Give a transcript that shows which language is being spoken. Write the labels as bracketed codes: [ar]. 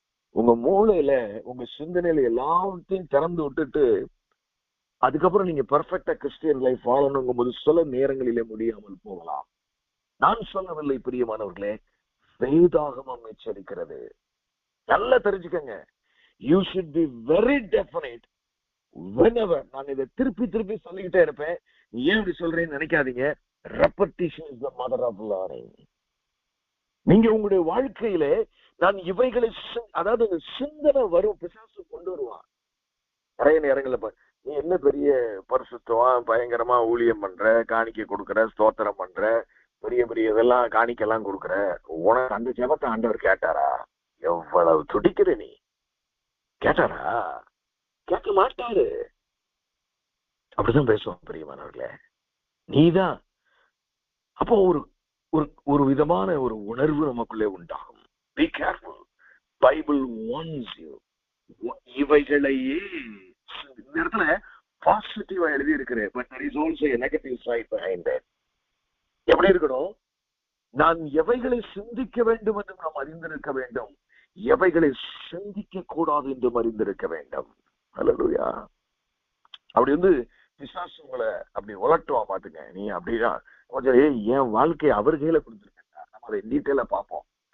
[ta] உங்க மூளையில, உங்க சிந்தனையில எல்லாத்தையும் திறந்து விட்டுட்டு அதுக்கப்புறம் நீங்க பெர்ஃபெக்டா கிறிஸ்டியன் லைஃப் வாழணுங்கும் போது சில நேரங்களிலே முடியாமல் போகலாம். நான் சொல்லவில்லை பிரியமானவர்களே, வேதாகமம் எச்சரிக்கிறது. நல்லா தெரிஞ்சுக்கங்க. [en] You should be very definite whenever. [ta] நான் இதை திருப்பி திருப்பி சொல்லிக்கிட்டே இருப்பேன். ஏன் இப்படி சொல்றேன்னு நினைக்காதீங்க. [en] repetition is the mother of learning. [ta] நீங்க உங்களுடைய வாழ்க்கையில நான் இவைகளை, அதாவது சிந்தனை வரும், பிசாசு கொண்டு வருவான். நிறைய நேரங்கள்ல நீ என்ன பெரிய பரிசுத்தம், பயங்கரமா ஊழியம் பண்ற, காணிக்கை கொடுக்கற, ஸ்தோத்திரம் பண்ற, பெரிய பெரிய இதெல்லாம் காணிக்கெல்லாம் கொடுக்குற, உனக்கு அந்த ஜெபத்தை ஆண்டவர் கேட்டாரா? எவ்வளவு துடிக்கிற நீ, கேட்டாரா? கேட்க மாட்டாரு. அப்படிதான் பேசுவோம் பிரியமானவர்களே. நீதான். அப்போ ஒரு விதமான ஒரு உணர்வு நமக்குள்ளே உண்டாகும். [en] Be careful. Bible warns you. [ta] இவைகளையே இந்த இடத்துல பாசிட்டிவா எழுதி இருக்கிறேன். [en] But there is also a negative side behind that. [ta] எப்படி இருக்கணும்? நான் எவைகளை சிந்திக்க வேண்டும் என்று நாம் அறிந்திருக்க வேண்டும், எவைகளை சிந்திக்க கூடாது என்று அறிந்திருக்க வேண்டும். அல்லேலூயா. அப்படி பிசாசு உங்களை அப்படி உலட்டுவா பாத்துங்க. நீ அப்படிதான் கொஞ்சம் என் வாழ்க்கையை அவர் கையில கொடுத்துருக்கா, நம்ம அதை டீட்டெயிலா பார்ப்போம்.